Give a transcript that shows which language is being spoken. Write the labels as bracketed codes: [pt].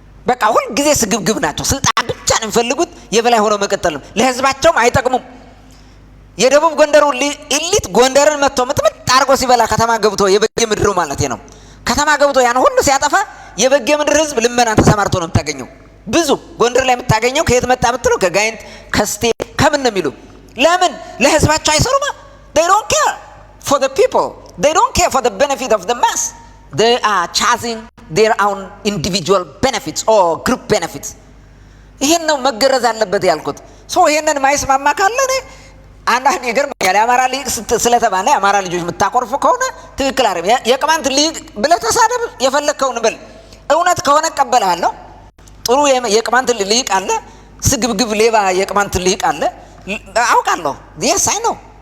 [am] በቃ ሁል ጊዜ ስግብግብ ናቸው። ስልጣን ብቻ ነው የሚፈልጉት። የበላይ ሆነው መቀጠል ነው። ለህዝባቸውም አይጠቅሙም። የደቡብ ጎንደሩ ኢሊት ጎንደርን መጥቶ ምጥምጥ አድርጎ ሲበላ ከተማ ገብቶ የበጌ ምድሩ ማለት ነው ከተማ ገብቶ ያን ሁሉ ሲያጠፋ የበጌ ምድር ህዝብ ልመና ተሰማርቶ ነው የምታገኘው። ብዙ ጎንደር ላይ የምታገኘው ከየት መጣ ብትለው ከጋይንት ከስቴ ከምን ነው የሚሉ ለምን ለህዝባቸው አይሰሩማ? [en] they don't care for the people, they don't care for the benefit of the mass, they are chasing their own individual benefits or group benefits. [am] ይሄን ነው መገረዝ አለበት ያልኩት። ይሄንን ማይስማማ ካለ እኔ አንዳንድ ይገርመኛል። የአማራ ሊግ ስለተባለ የአማራ ልጆች የምታቆርፉ ከሆነ ትክክል አይደለም። የቅማንት ሊግ ብለህ ተሳደብ፣ የፈለግከውን በል። እውነት ከሆነ እቀበልሃለሁ። ጥሩ የቅማንት ሊግ አለ፣ ስግብግብ ሌባ የቅማንት ሊግ አለ አውቃለሁ። አይ ነው